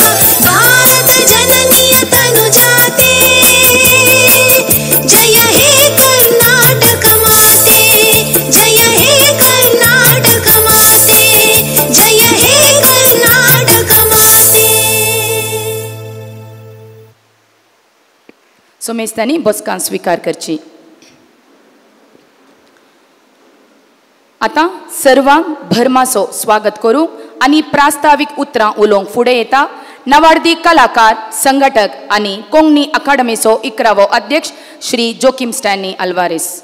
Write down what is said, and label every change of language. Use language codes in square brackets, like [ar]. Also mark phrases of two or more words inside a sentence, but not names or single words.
[kn] ಭಾರತ ಜನನಿಯ ತನುಜಾತೆ, ಜಯ ಹೇ ಕರ್ನಾಟಕ ಮಾತೆ. ಜಯ ಹೇ ಕರ್ನಾಟಕ ಮಾತೆ, ಜಯ ಹೇ ಕರ್ನಾಟಕ ಮಾತೆ. [kok] सोमेस्तांनी बसकां स्वीकार करची. आता सर्वांक भरमासो स्वागत करू आणि प्रास्ताविक उतरां उलोवंक फुडें येता नवार्दी कलाकार संघटक आणि कोंकणी अकादमीचो 11वो अध्यक्ष श्री जोकिम स्टॅनी अल्वारेस.